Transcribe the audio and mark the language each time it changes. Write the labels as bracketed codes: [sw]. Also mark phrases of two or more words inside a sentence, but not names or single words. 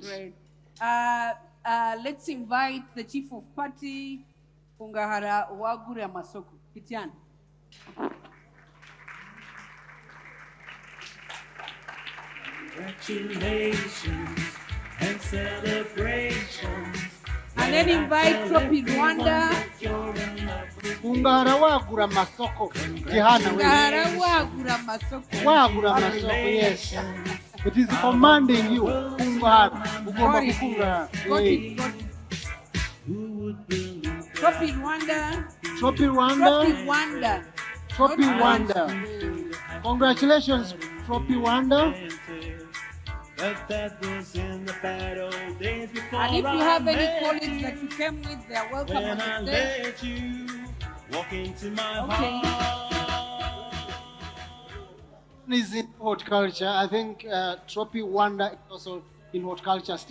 [en] Great. Let's invite the Chief of Party, Fungahara Wagure Amasoko. Kitian. Congratulations and celebrations. And then invite Tropi Rwanda. Fungahara Wagure Amasoko. Jehana, Fungahara Wagure Amasoko. Wagure Amasoko, yes. It is commanding you. Fungahara. [rw] Ugomba kufunga. [en] Tropi Rwanda. Tropi Rwanda. Tropi Rwanda. Tropi Rwanda. Congratulations, Tropi Rwanda. And if you have any colleagues that you came with, they are welcome on the stage. Okay. Is in horticulture. I think Tropi Rwanda is also in horticulture.